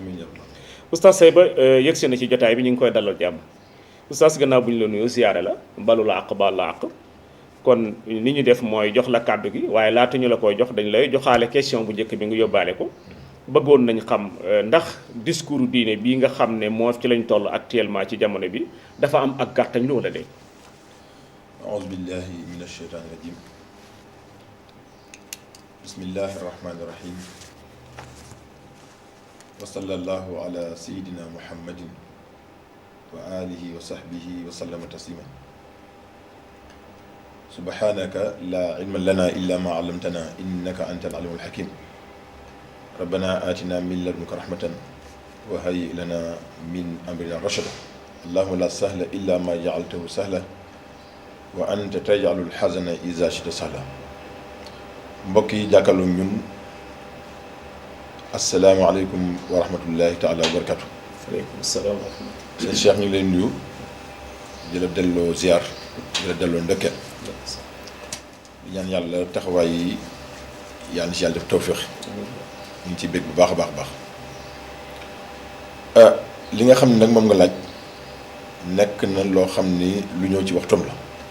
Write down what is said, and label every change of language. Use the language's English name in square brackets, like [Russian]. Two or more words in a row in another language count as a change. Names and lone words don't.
[Wolof] amiin oustaz Sayba yëgsi na ci jotaay bi ñu ngi koy dalal jàmm oustaz gannaaw bu ñu la nuyu siyaare la balu la àq baal la àq kon ni ñu def mooy jox la kàddu gi waaye laata ñu la koy jox dañ lay joxaale question bu njëkk bi nga yóbbaale ko bëggoon nañ xam ndax discours diine bii nga xam ne moo ci lañ toll actuellement ci jamono bi dafa am ak gàttañ lu wala de. [Arabic] أعوذ بالله من الشيطان الرجيم بسم الله الرحمن الرحيم وصلى الله على سيدنا محمد وآله وصحبه وسلم تسليما سبحانك لا علم لنا إلا ما علمتنا إنك أنت العليم الحكيم ربنا آتنا من لدنك رحمة وهيئ لنا من أمرنا رشدا اللهم لا سهل إلا ما جعلته سهلا وأنت تجعل الحزن إذا شئت سهلا [Wolof] mbokk yi jàkkaarloo ñun [Arabic] السلام عليكم ورحمة الله تعالى وبركاته. وعليكم السلام. [Wolof] sëñ Cheikh ñu ngi leen nuyu di la delloo ziar di la delloo ndëkkeel di ñaan yàlla taxawaay yi yàlla na si yàlla def tawféex ñu ngi ciy bég bu baax a baax a baax li nga xam ne nag moom nga laaj nekk na loo xam ni lu ñëw ci waxtoom la.